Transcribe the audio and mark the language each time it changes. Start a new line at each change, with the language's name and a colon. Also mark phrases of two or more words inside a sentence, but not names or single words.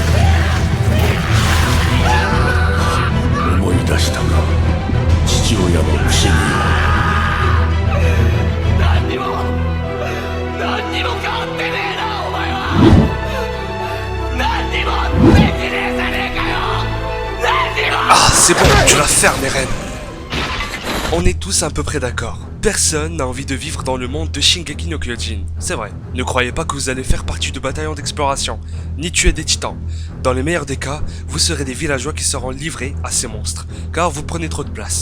Japanese: 思い出したか、父親の不思議を。何にも変わってねえな、お前は。何にもできねえじゃねえかよ。何にも。
French: Ah, c'est bon, tu vas faire mes reines. On est tous à peu près d'accord. Personne n'a envie de vivre dans le monde de Shingeki no Kyojin. C'est vrai. Ne croyez pas que vous allez faire partie de bataillons d'exploration, ni tuer des titans. Dans le meilleur des cas, vous serez des villageois qui seront livrés à ces monstres, car vous prenez trop de place.